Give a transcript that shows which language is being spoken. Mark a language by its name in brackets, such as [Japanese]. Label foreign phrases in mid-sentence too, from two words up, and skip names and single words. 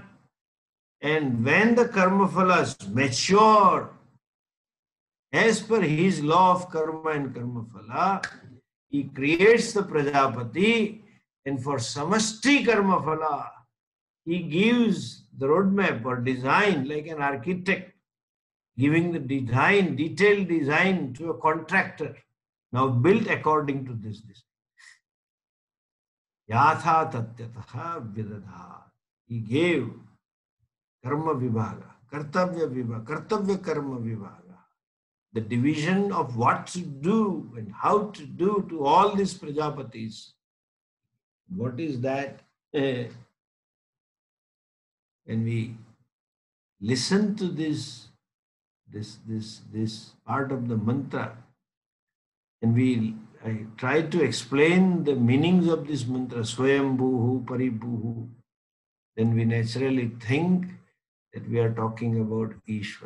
[English] And when the [Sanskrit] karma phalas [English] mature, as per his law of karma and [Sanskrit] karma phala, [English] he creates the Prajapati, and for [Sanskrit] samasti karma phala, [English] he gives the roadmap or design like an architect, giving the design, detailed design to a contractor. Now built according to this. [Sanskrit] Yatha tatyataha vidadha. [English] He gave [Sanskrit] karma vibhaga, kartavya karma vibhaga. [English] The division of what to do and how to do to all these Prajapatis. What is that? When we listen to this part of the mantra, and I try to explain the meanings of this mantra, [Sanskrit] Swayambhuhu, Paribhuhu, [English] then we naturally think that we are talking about Ishvara.